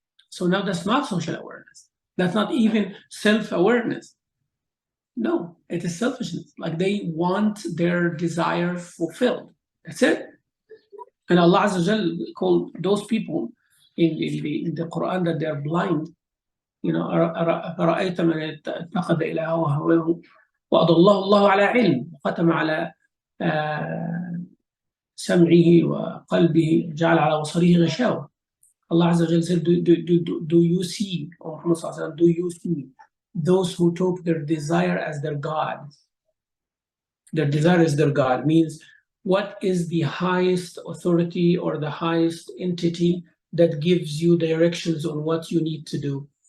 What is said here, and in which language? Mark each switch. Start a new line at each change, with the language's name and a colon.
English: So now that's not social awareness. That's not even self-awareness. No, it is selfishness. Like they want their desire fulfilled. That's it. And Allah Azza wa Jal called those people in the Quran that they are blind.
Arabic: أرأيت من اتخذ إلهه هواه وأضله الله على علم وختم على سمعه وقلبه جعل على بصره غشاوة.
English: Allah Azza wa Jal said, do you see, or Muhammad Sallallahu Alaihi Wasallam, do you see those who took their desire as their God? Their desire is their God, means what is the highest authority or the highest entity that gives you directions on what you need to do?